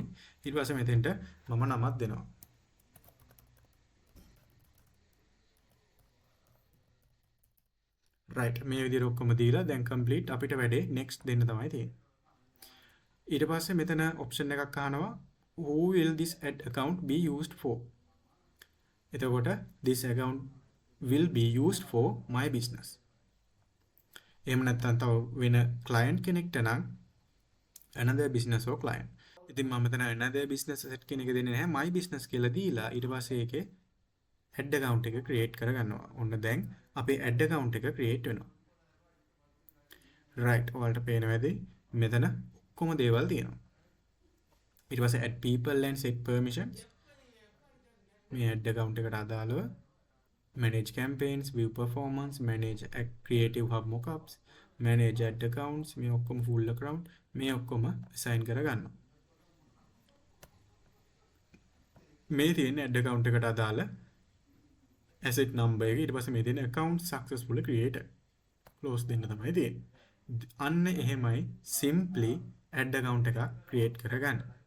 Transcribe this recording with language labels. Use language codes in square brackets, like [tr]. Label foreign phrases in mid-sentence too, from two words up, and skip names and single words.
[si] ඊට පස්සේ මෙතෙන්ට මම නමක් දෙනවා. right මේ විදිහට ඔක්කොම දීලා දැන් complete අපිට වැඩේ next දෙන්න තමයි තියෙන්නේ. ඊට පස්සේ මෙතන option එකක් අහනවා [en] who will this ad account be used for? [si] එතකොට [en] this account will be used for my business. [si] එහෙම නැත්නම් තව වෙන client කෙනෙක්ට නම් [en] another business or client. [si] ඉතින් මම මෙතන [en] another business asset [si] කියන එක දෙන්නේ නැහැ [en] my business [si] කියලා දීලා ඊට පස්සේ ඒකේ [en] add account [si] එක create කරගන්නවා. ඔන්න දැන් අපේ [en] add account [si] එක create වෙනවා. right ඔයාලට පේනවාද මෙතන ඔක්කොම දේවල් තියෙනවා. ඊට පස්සේ [en] add people and set permissions මේ add account [si] එකට අදාළව [en] manage campaigns, view performance, manage creative hub mockups, manage ad accounts [si] මේ ඔක්කොම [en] full account [si] මේ ඔක්කොම assign කරගන්නවා. මේ තියෙන [en] ad account [si] එකට අදාළ [en] asset number [si] එක ඊට පස්සේ මේ තියෙන [en] account successfully created close [si] දෙන්න තමයි තියෙන්නේ. අන්න එහෙමයි simply [en] ad account [si] එකක් create කරගන්න.